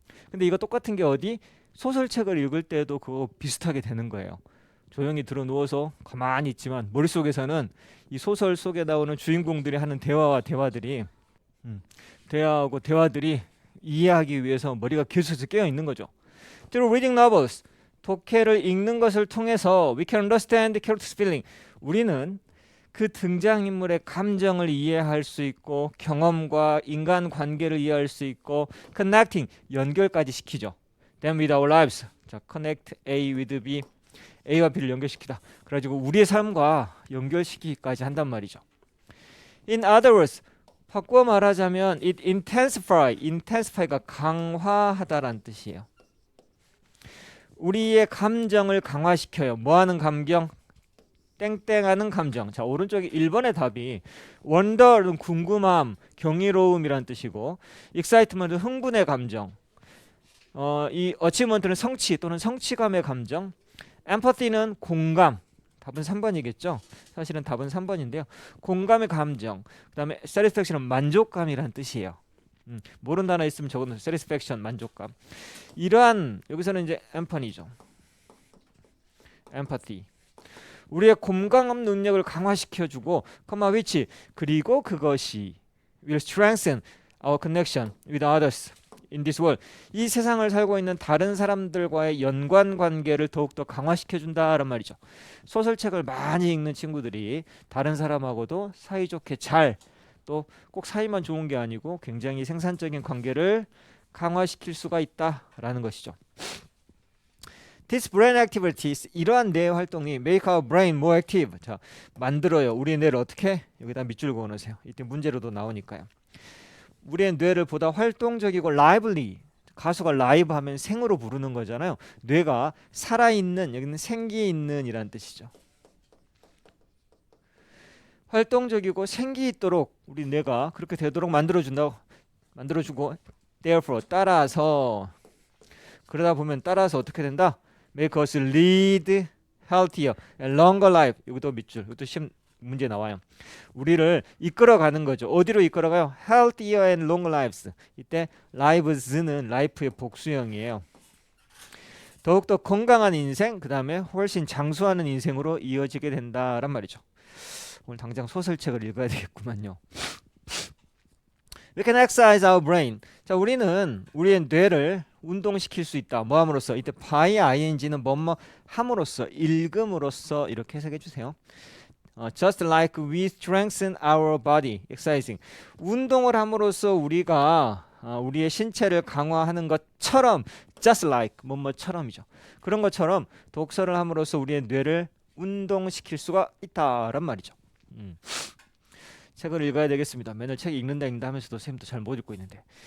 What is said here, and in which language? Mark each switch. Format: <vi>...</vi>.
<ko>근데 이거 똑같은 게 어디? 소설책을 읽을 때도 그거 비슷하게 되는 거예요. 조용히 들어 누워서 가만히 있지만 머릿속에서는 이 소설 속에 나오는 주인공들이 하는 대화와 대화들이 대화하고 대화들이 이해하기 위해서 머리가 계속해서 깨어 있는 거죠.</ko> <en>Through reading novels,</en> <ko>독해를 읽는 것을 통해서</ko> <en>we can understand the character's feeling.</en> <ko>우리는 그 등장인물의 감정을 이해할 수 있고, 경험과 인간관계를 이해할 수 있고, connecting, 연결까지 시키죠.</ko> <en>Then with our lives, 자, connect A with B,</en> <ko>A와 B를 연결시키다. 그래가지고 우리의 삶과 연결시키기까지 한단 말이죠.</ko> <en>In other words,</en> <ko>바꾸어 말하자면 it intensify가 강화하다란 뜻이에요. 우리의 감정을 강화시켜요. 뭐하는 감정? 땡땡하는 감정. 자, 오른쪽에 1번의 답이 wonder는 궁금함, 경이로움이란 뜻이고, excitement은 흥분의 감정, 이 achievement는 성취 또는 성취감의 감정, empathy는 공감. 답은 3번이겠죠. 사실은 답은 3번인데요. 공감의 감정. 그 다음에 satisfaction은 만족감이란 뜻이에요. 모르는 단어 있으면 적어놓으세요. satisfaction, 만족감. 이러한, 여기서는 이제 empathy죠.</ko> <en>empathy.</en> <ko>우리의 공감 능력을 강화시켜주고,</ko> <en>which,</en> <ko>그리고 그것이</ko> <en>will strengthen our connection with others in this world.</en> <ko>이 세상을 살고 있는 다른 사람들과의 연관 관계를 더욱더 강화시켜준다란 말이죠. 소설책을 많이 읽는 친구들이 다른 사람하고도 사이좋게 잘, 또 꼭 사이만 좋은 게 아니고 굉장히 생산적인 관계를 강화시킬 수가 있다라는 것이죠.</ko> <en>These brain activities,</en> <ko>이러한 뇌 활동이</ko> <en>make our brain more active.</en> <ko>자, 만들어요. 우리의 뇌를 어떻게? 여기다 밑줄 그어놓으세요. 이때 문제로도 나오니까요. 우리의 뇌를 보다 활동적이고 lively. 가수가 라이브 하면 생으로 부르는 거잖아요. 뇌가 살아있는, 여기는 생기 있는 이란 뜻이죠. 활동적이고 생기 있도록 우리 뇌가 그렇게 되도록 만들어주고, therefore, 따라서, 그러다 보면 따라서 어떻게 된다?</ko> <en>Make us lead healthier and longer life.</en> <ko>이것도 밑줄, 이것도 시험 문제 나와요. 우리를 이끌어가는 거죠. 어디로 이끌어가요?</ko> <en>Healthier and longer lives.</en> <ko>이때 lives는 life의 복수형이에요. 더욱더 건강한 인생, 그 다음에 훨씬 장수하는 인생으로 이어지게 된다란 말이죠. 오늘 당장 소설책을 읽어야 되겠구만요.</ko> <en>We can exercise our brain.</en> <ko>자, 우리는 우리의 뇌를 운동시킬 수 있다. 뭐 함으로써? 이때 by ing는 뭐뭐 함으로써, 읽음으로써 이렇게 해석해 주세요.</ko> <en>Just like we strengthen our body, exercising.</en> <ko>운동을 함으로써 우리가 우리의 신체를 강화하는 것처럼, just like 뭐뭐처럼이죠. 그런 것처럼 독서를 함으로써 우리의 뇌를 운동시킬 수가 있다란 말이죠. 책을 읽어야 되겠습니다. 맨날 책 읽는다 하면서도 쌤도 잘 못 읽고 있는데.</ko>